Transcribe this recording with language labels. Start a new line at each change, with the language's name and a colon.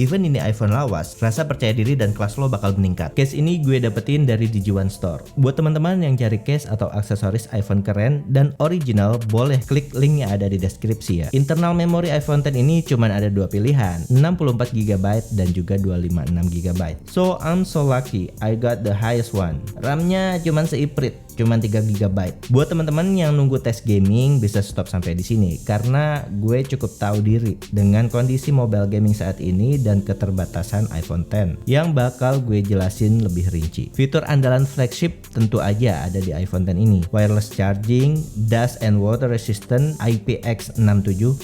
Indonesian: Even ini iPhone lawas, rasa percaya diri dan kelas lo bakal meningkat. Case ini gue dapetin dari Digi1 Store. Buat teman-teman yang cari case atau aksesoris iPhone keren dan original, boleh klik linknya ada di deskripsi ya. Internal memori iPhone X ini cuma ada dua pilihan, 64GB dan juga 256GB.
English: So I'm so lucky, I got the highest one.
Indonesian: RAM-nya cuma seiprit, cuma 3GB. Buat teman-teman yang nunggu tes gaming bisa stop sampai di sini karena gue cukup tahu diri dengan kondisi mobile gaming saat ini dan keterbatasan iPhone X yang bakal gue jelasin lebih rinci. Fitur andalan flagship tentu aja ada di iPhone X ini.
English: Wireless charging, dust and water resistant,
Indonesian: IPX67.